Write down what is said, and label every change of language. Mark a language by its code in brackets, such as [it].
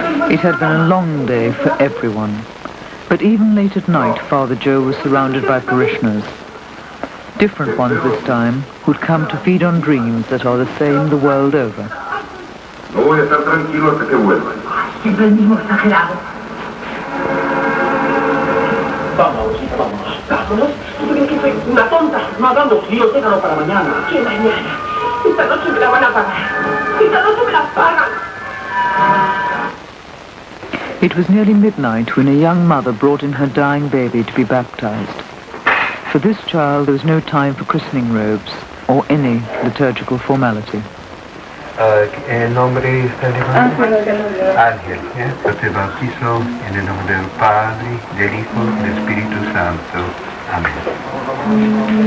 [es] It had been a long day for everyone. But even late at night, Father Joe was surrounded by parishioners. Different ones this time, who'd come to feed on dreams that are the same the world over. No voy a estar tranquilo hasta que vuelvan. Siempre el mismo exagerado. Vamos, vamos. Vámonos. ¿Tú crees que soy una tonta? No hablando, tío, déjalo para mañana. ¿Qué mañana? Esta noche me la van a pagar. Esta noche me la pagan. [en] It was nearly midnight when a young mother brought in her dying baby to be baptized. For this child, there was no time for christening robes or any liturgical formality. [es] El nombre está Ángel. Yo te bautizo en el nombre del Padre, del Hijo y del Espíritu Santo. Amén.